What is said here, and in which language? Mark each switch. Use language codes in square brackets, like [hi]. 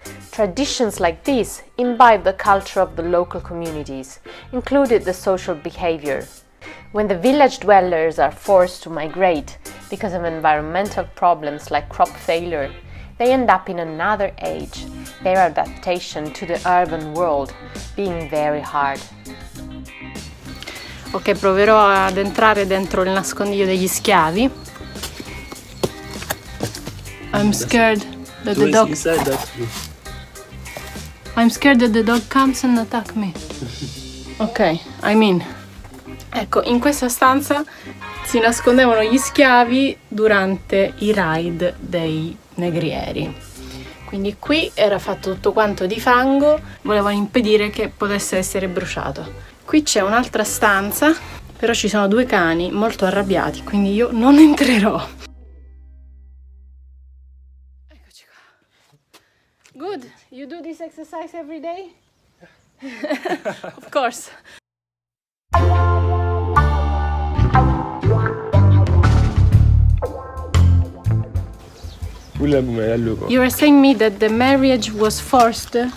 [en] Traditions like these imbibe the culture of the local communities, included the social behavior. When the village dwellers are forced to migrate because of environmental problems like crop failure, they end up in another age, their adaptation to the urban world being very hard. [it] Ok, proverò ad entrare dentro il nascondiglio degli schiavi. [en] I'm scared that the dog... I'm scared that the dog comes and attack me. Ok, I'm in. [it] Ecco, in questa stanza si nascondevano gli schiavi durante i raid dei negrieri. Quindi qui era fatto tutto quanto di fango, volevano impedire che potesse essere bruciato. Qui c'è un'altra stanza, però ci sono 2 cani molto arrabbiati, quindi io non entrerò. Eccoci qua. [en] Good. You do this exercise every day? Of course. You were saying me that the marriage was forced?